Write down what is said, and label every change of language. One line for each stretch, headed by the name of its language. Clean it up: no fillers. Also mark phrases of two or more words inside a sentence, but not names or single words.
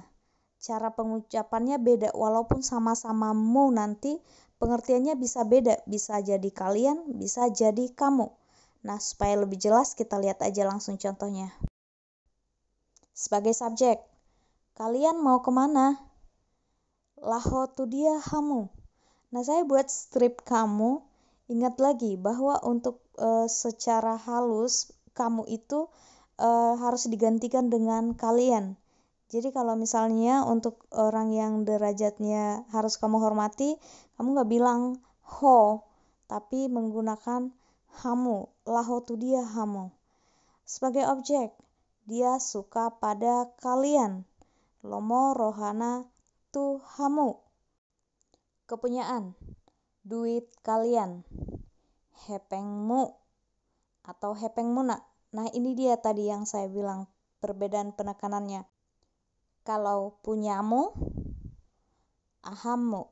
Indonesian: Cara pengucapannya beda, walaupun sama-sama mu nanti pengertiannya bisa beda. Bisa jadi kalian, bisa jadi kamu. Nah, supaya lebih jelas kita lihat aja langsung contohnya. Sebagai subjek, kalian mau kemana?
Batak Toba: Laho tu dia hamu.
Indonesian: Nah, saya buat strip kamu. Ingat lagi bahwa untuk secara halus kamu itu harus digantikan dengan kalian. Jadi kalau misalnya untuk orang yang derajatnya harus kamu hormati, kamu gak bilang ho, tapi menggunakan hamu.
Batak Toba: Laho tu dia hamu.
Indonesian: Sebagai objek, dia suka pada kalian.
Batak Toba: Lomo rohana tu hamu.
Indonesian: Kepunyaan, duit kalian.
Batak Toba: Hepengmu atau hepengmuna.
Indonesian: Nah, ini dia tadi yang saya bilang perbedaan penekanannya. Kalau punyamu, ahammu.